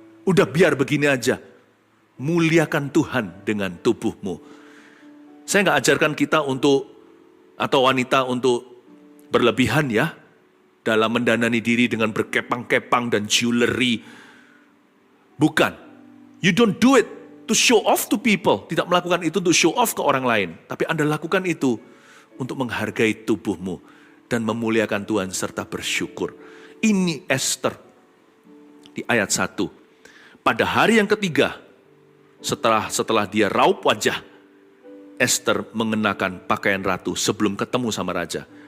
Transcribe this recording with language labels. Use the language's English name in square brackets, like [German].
[Indonesian] Udah biar begini aja. Muliakan Tuhan dengan tubuhmu. Saya nggak ajarkan kita untuk, atau wanita untuk berlebihan ya. Dalam mendandani diri dengan berkepang-kepang dan jewelry. Bukan. [English] You don't do it to show off to people. [Indonesian] Tidak melakukan itu untuk show off ke orang lain. Tapi Anda lakukan itu untuk menghargai tubuhmu. Dan memuliakan Tuhan serta bersyukur. Ini Esther di ayat 1. Pada hari yang ketiga, setelah dia raup wajah, Esther mengenakan pakaian ratu sebelum ketemu sama raja.